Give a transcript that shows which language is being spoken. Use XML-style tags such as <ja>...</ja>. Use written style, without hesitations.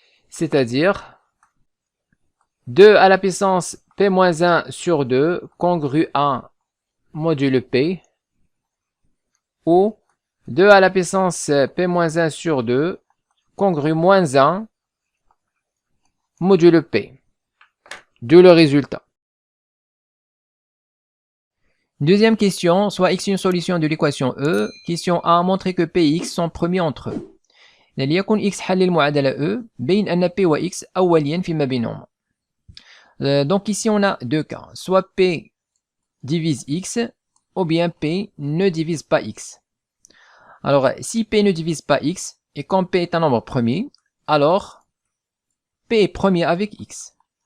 <fr>C'est-à-dire 2 à la puissance P-1 sur 2 congru 1 modulo P, ou 2 à la puissance P-1 sur 2 congru moins 1 modulo P. D'où le résultat. Deuxième question, soit x une solution de l'équation E. Question A, montrer que P et X sont premiers entre eux.</fr> <ar>ليكن X حل المعادلة E بين أن P و X أوليا فيما بينهما.</ar> <fr>Donc ici on a deux cas, soit P divise X ou bien P ne divise pas X. Alors si P ne divise pas X et comme P est un nombre premier, alors P est premier avec X.</fr>